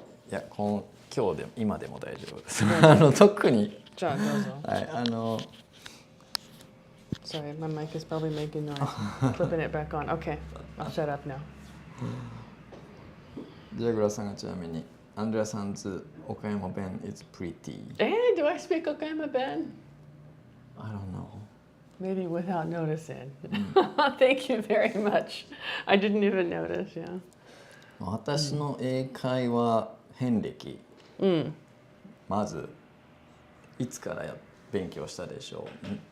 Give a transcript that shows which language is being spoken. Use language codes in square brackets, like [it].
[ja] いや今日でも今でも大丈夫です。特に。じゃあどうぞ。はい [en] Sorry, my mic is probably making noise. Flipping it back on. Okay, I'll shut up now. [ja] ジャグラさんがちなみに、アンドレアさんズ岡山弁 [en] is pretty. Do I speak Okayama Ben? I don't know. Maybe without noticing. Thank you very much. I didn't even notice, yeah. [ja] 私の英会話遍歴、まずいつから勉強したでしょう。